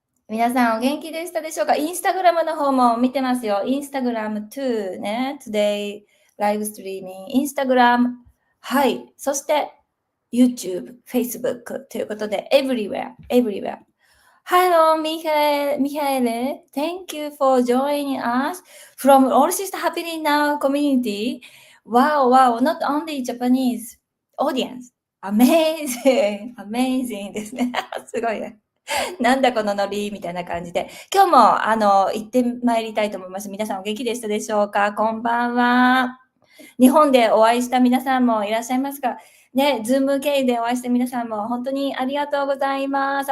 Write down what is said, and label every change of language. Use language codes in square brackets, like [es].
[ja] 皆さんお元気でしたでしょうか？インスタグラムの方も見てますよ。インスタグラム2ね。 [en] Today Live Streaming。 [ja] インスタグラム。はい。そして、YouTube、Facebook ということで、everywhere。 [en] Hello, Michael. Thank you for joining us from All Sister Happily Now community. Wow, not only Japanese audience. [ja] Amazing ですね。すごいね。なんだこのノリみたいな感じで。今日も、行ってまいりたいと思います。皆さんお元気でしたでしょうか？こんばんは。日本でお会いした皆さんもいらっしゃいますが、ね、ズーム経由でお会いした皆さんも本当にありがとうございます。